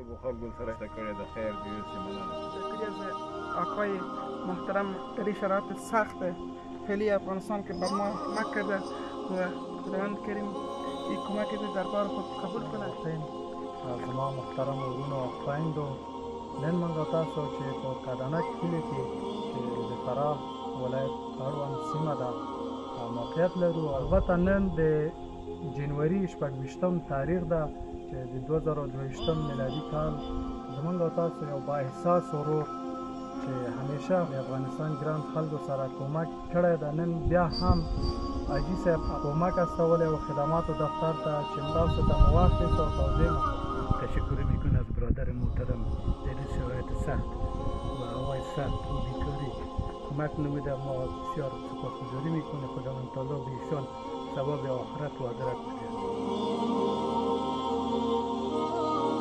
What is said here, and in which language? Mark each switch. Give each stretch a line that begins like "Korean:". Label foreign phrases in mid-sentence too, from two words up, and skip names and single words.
Pashto: خلکو سره شته کړې ده. خیر دې اوسې، مننه.
Persian: شکریه از آقای محترم در این شرایط سخت فعلی افغانستان که بر ما کمک کرده و خداوند کریم این کمک در بار خود قبول کنه.
Pashto: زما محترم ورونو او خویندو، نن موږ تاسو چې په کادانک کلي کې چې د فراه ولایت اړوند سیمه ده موقعیت لرو. البته نن د جنوري 26 تاریخ ده چې د 2022 میلادي کال. زموږ او تاسو یو با احساس ورور چې همیشه د افغانستان ګران خلکو سره کومک کړی ده، نن بیا هم حاجي صاحب کومک استولی و خدماتو دفتر ته چې تاسو ته مو واخیست و توضیح
Persian: تشکر میکنم از برادر محترم در این شرایط سخت و هوای سخت و بیکاری کمک نموده. ما بسیار سپاسگزاری میکنه. خداوند تعالی به ایشان ثواب آخرت و آخرت بده.